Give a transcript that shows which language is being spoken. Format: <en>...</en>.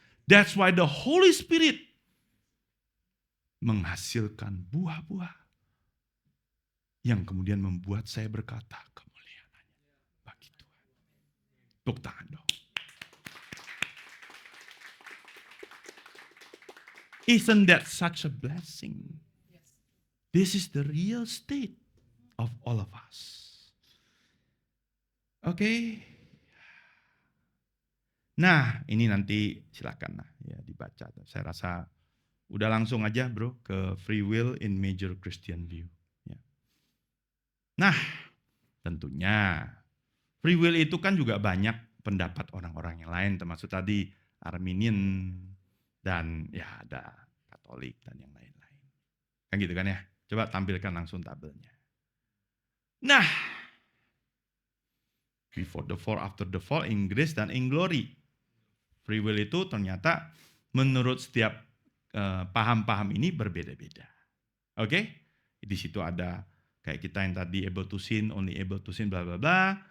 <en>That's why</en> <id>the Holy Spirit menghasilkan buah-buah yang kemudian membuat saya berkata, kemuliaan hanya bagi Tuhan. Tepuk tangan dong.</id> <en>Isn't that such a blessing? This is the real state of all of us. Oke.</en> <id>Nah, ini nanti silakan ya dibaca. Saya rasa udah langsung aja bro ke Free Will in Major Christian View. Ya. Nah, tentunya free will itu kan juga banyak pendapat orang-orang yang lain, termasuk tadi Arminian dan ya ada Katolik dan yang lain-lain. Kan gitu kan ya? Coba tampilkan langsung tabelnya.</id> <en>Nah, before the fall, after the fall, in grace dan in glory.</en> <id>Free will itu ternyata menurut setiap paham-paham ini berbeda-beda. Oke? Di situ ada kayak kita yang tadi</id> <en>able to sin, only able to sin,</en> <id>bla bla bla.</id>